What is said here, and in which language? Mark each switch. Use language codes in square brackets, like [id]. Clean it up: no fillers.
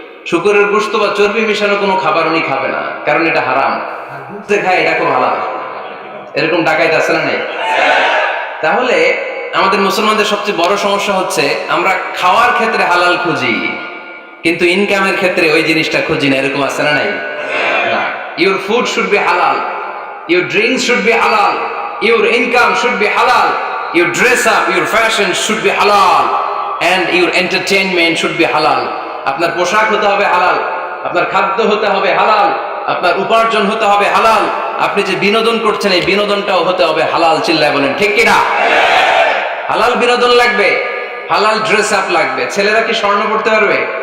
[bn] শুকরের গোশত বা চর্বি মিশানো কোনো খাবার উনি খাবে না, কারণ এটা হারাম। ঘুরতে খায়, এটা খুব হালাল। এরকম ডাকাইতে আছে না নাই? তাহলে আমাদের মুসলমানদের সবচেয়ে বড় সমস্যা হচ্ছে আমরা খাওয়ার ক্ষেত্রে হালাল খুঁজি, কিন্তু ইনকামের ক্ষেত্রে ওই জিনিসটা খুঁজি না। এরকম আছে না নাই? [en] Your food should be halal, your drinks should be halal, your income should be halal, your dress up, your fashion should be halal, and your entertainment should be halal. [bn] আপনার পোশাক হতে হবে হালাল, আপনার খাদ্য হতে হবে হালাল, আপনার উপার্জন হতে হবে হালাল, আপনি যে বিনোদন করছেন এই বিনোদনটাও হতে হবে হালাল। চিল্লায় বলেন ঠিক কিনা? হালাল বিনোদন লাগবে, হালাল ড্রেস আপ লাগবে। ছেলেরা কি স্বর্ণ পড়তে পারবে?